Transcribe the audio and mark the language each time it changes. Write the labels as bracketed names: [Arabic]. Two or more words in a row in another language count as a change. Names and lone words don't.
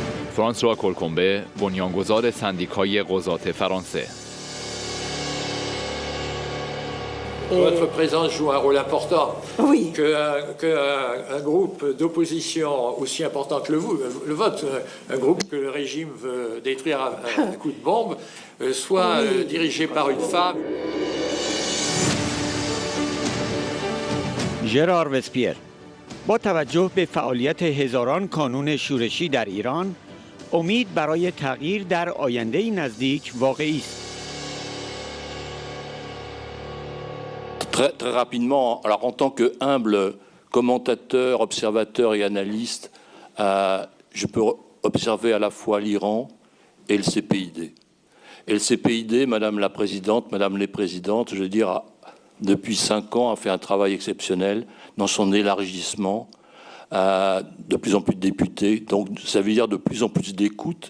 [Persian] فرانسوا کولکومبه بنیانگذار سندیکای قضات فرانسه. [French] Votre présence joue un rôle important. Oui. Qu'un groupe d'opposition aussi important que le vôtre, un groupe que le régime veut détruire à un coup de bombe, soit dirigé par une femme. [Persian] ژرار وسپیر: با توجه به فعالیت هزاران کانون شورشی در ایران، امید برای تغییر در آینده نزدیک واقعی است. [French] Très rapidement, alors en tant que humble commentateur, observateur et analyste, je peux observer à la fois l'Iran et le CPID. Et le CPID, Madame la Présidente, Madame les Présidentes, je veux dire, depuis 5 ans, a fait un travail exceptionnel dans son élargissement, de plus en plus de députés, donc ça veut dire de plus en plus d'écoute.